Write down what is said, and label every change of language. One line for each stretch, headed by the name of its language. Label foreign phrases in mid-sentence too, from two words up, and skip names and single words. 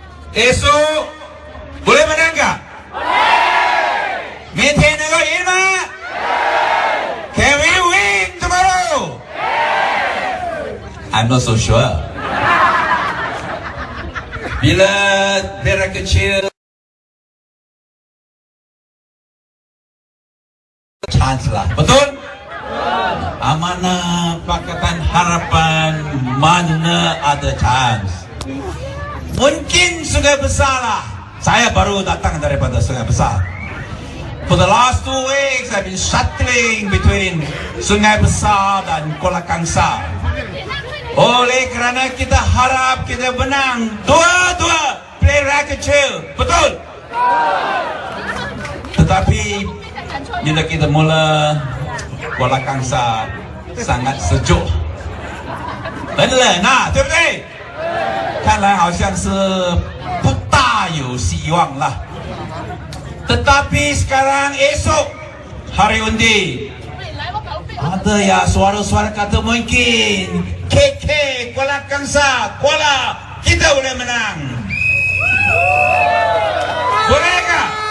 Malay: esok boleh menang nggak? Boleh. Nggak Irma?
English: Can we win tomorrow? I'm not so sure.
Malay: Bila daerah kecil chance lah, betul? Amanah Pakatan Harapan mana ada chance? Mungkin Sungai Besar lah. Saya baru datang daripada Sungai Besar.
English: For the last 2 weeks, I've been shuttling between Sungai Besar dan Kuala Kangsar.
Malay: Oleh kerana kita harap kita menang dua-dua pilihan kecil, betul? Tetapi bila kita mula Kuala Kangsar sangat sejuk，
Chinese: 冷冷啊，对不对？看来好像是不大有希望 lah.
Malay: Tetapi sekarang esok hari undi ada ya suara-suara kata mungkin KK Kuala Kangsar, Kuala kita boleh menang. Bolehkah?